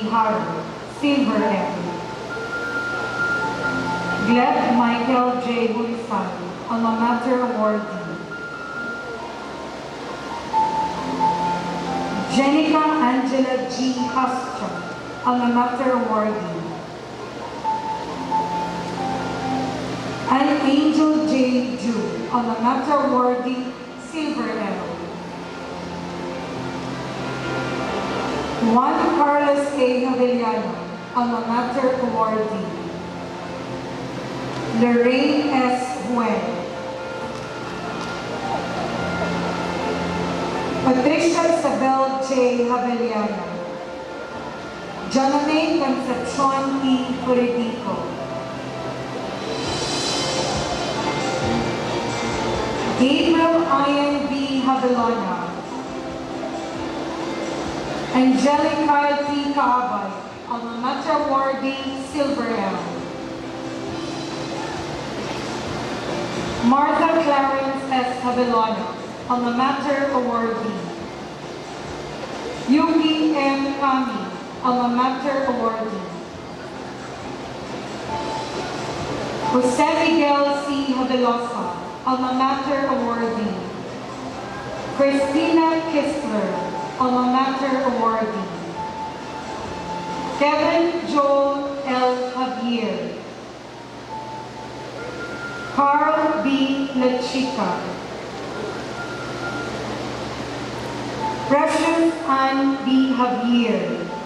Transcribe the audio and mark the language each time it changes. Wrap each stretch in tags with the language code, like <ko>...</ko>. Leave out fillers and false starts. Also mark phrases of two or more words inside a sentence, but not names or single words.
<en>Harder, Silver M. Gleb Michael J. Bulifan, Alma Mater Awardee. Jenica Angela G. Hastro, alma mater awardee. And Angel J. Ju, alma mater awardee, silver L. Juan Carlos A. Javellano, alma mater awardee. Lorraine S. Huen. Patricia Isabel J. Javellano. Jonathan Concepcion E. Furidico. Gabriel Ian B. Javellano. Angelica T. Kaabay, alma mater awardee, silver L. Martha Clarence S. Javellano, alma mater awardee. Yuki M. Kami, alma mater awardee. Jose Miguel C. Javelosa, alma mater awardee. Christina Kistler, alma mater awardee. Kevin Joel L. Javier. Carl B. Lachica. Precious Ann B. Javier.</en>